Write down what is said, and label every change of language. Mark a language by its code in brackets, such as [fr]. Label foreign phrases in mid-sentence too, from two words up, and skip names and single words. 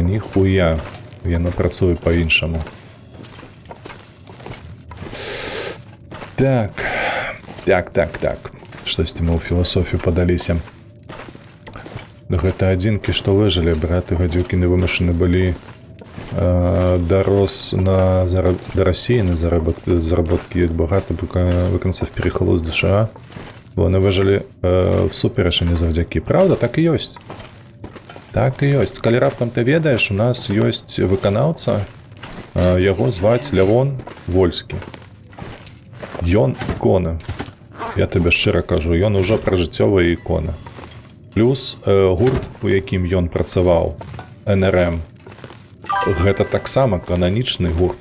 [be] Ніхуя, яно працуе па-іншаму. Так. Штосьці мы ў філасофію падаліся. Гэта адзінкі, што выжылі, браты гадзюкіны вымушаны былі [uk] до Росії на заробітки багато виконавців переїхало з США. Вони вижили всупереч, а не завдяки. [be] Правда? Так і ёсць. Так і ёсць. Калі раптам ты ведаеш, у нас ёсць выканаўца, яго зваць Лявон Вольскі. Ён ікона. Я тебе шчыра кажу, ён ужо пражыццёвая ікона. Плюс гурт, у якім ён працаваў, НРМ, гэта таксама кананічны гурт.